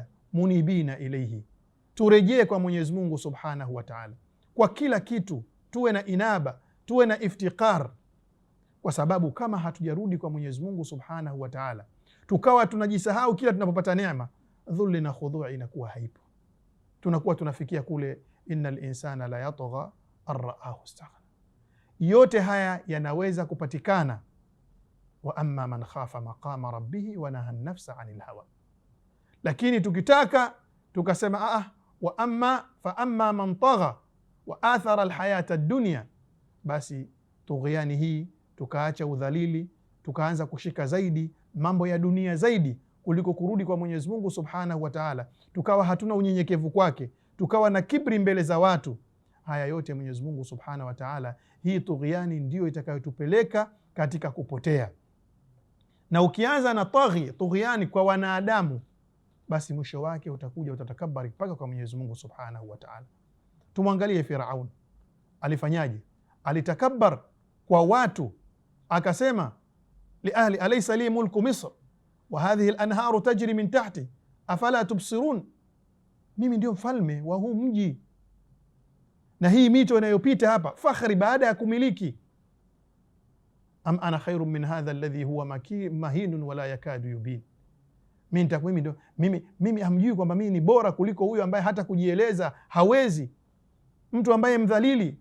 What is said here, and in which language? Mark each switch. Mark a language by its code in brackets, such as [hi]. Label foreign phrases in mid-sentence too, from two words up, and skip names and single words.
[ar] منيبين إليه, [sw] turejee kwa Mwenyezi Mungu [ar] سبحانه وتعالى [sw] kwa kila kitu, tuwe na inaba, tuwe na iftiqar, kwa sababu kama hatujarudi kwa Mwenyezi Mungu Subhanahu wa Ta'ala tukawa tunajisahau kila tunapopata neema, dhulli na khudhu'i inakuwa haipo. Tunakuwa tunafikia kule [ar] إن الإنسان ليطغى أن رآه استغنى. [sw] Yote haya yanaweza kupatikana [ar] وأما من خاف مقام ربه ونهى النفس عن الهوى. [sw] Lakini tukitaka tukasema [ar] فأما من طغى وآثر الحياة الدنيا, [sw] basi tughyani hii, tukaacha udhalili, tukaanza kushika zaidi mambo ya dunia zaidi kuliko kurudi kwa Mwenyezi Mungu [ar] سبحانه وتعالى, [sw] tukawa hatuna unyenyekevu kwake, tukawa na kibri mbele za watu. Haya yote Mwenyezi Mungu [ar] سبحانه وتعالى, [sw] hii tughyani ndio itakayotupeleka katika kupotea. Na ukianza na tughyani kwa wanadamu, basi mwisho wake utakuja utatakabari mpaka kwa Mwenyezi Mungu [ar] سبحانه وتعالى. [sw] Tumwangalie Firaun alifanyaje? Alitakabbar kwa watu, akasema [ar] لأهله أليس لي ملك مصر وهذه الأنهار تجري من تحتي أفلا تبصرون, [sw] mimi ndio mfalme wa huu mji na hii mito inayopita hapa, fakhri baada ya kumiliki. [ar] أم أنا خير من هذا الذي هو مهين ولا يكاد يبين, [sw] mimi hamjui kwamba mimi ni bora kuliko huyo ambaye hata kujieleza hawezi, mtu ambaye mdhalili.